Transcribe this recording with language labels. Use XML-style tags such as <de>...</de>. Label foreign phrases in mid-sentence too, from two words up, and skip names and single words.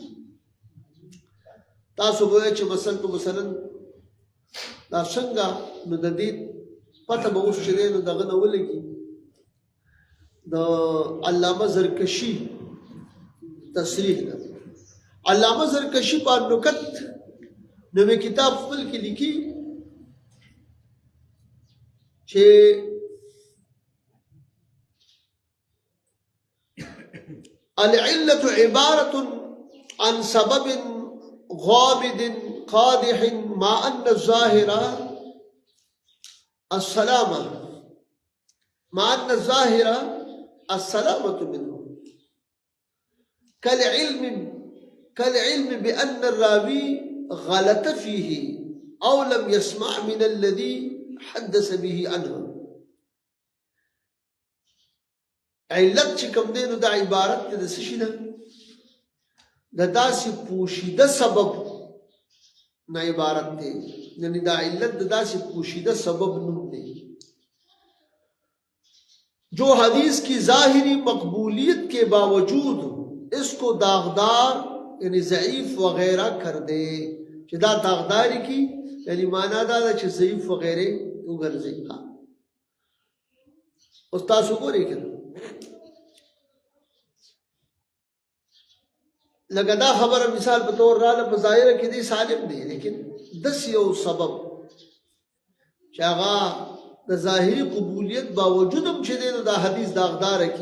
<ps>تاسو وایئ چې مثلا دا څنګه نو د دې پته به اوس چې نو دغه نه ولګي د علامه زرکشی تصریح ده علامه زرکشی په نکت نوې کتاب خپل کې لیکي چې</ps> <ar>العلة عبارة عن سبب غامض قادح مع أن الظاهر السلامة منه كالعلم بأن الراوي غلط فيه أو لم يسمع من الذي حدث به عنه</ar> <ps>علت چې کوم دی نو دا عبارت د څه شي ده د داسې پوشیده سبب نه عبارت دی یعنی دا علت د داسې پوشیده سبب نوم دی</ps> <ur>جو حدیث کی ظاہری مقبولیت کے باوجود اس کو داغدار یعنی ضعیف وغیرہ کر دے</ur> <ps>چې دا داغداری کی یعنی معنی دا چې ضعیف وغیرہ وګرځي اوس تاسو ګورئ کنه لکه دا خبره مثال په تور رااله په ظاهره کې دی سالم دی لیکن دس یو سبب چې هغه د ظاهري قبولیت باوجود هم چې دی نو دا حدیث داغداره کی.</ps>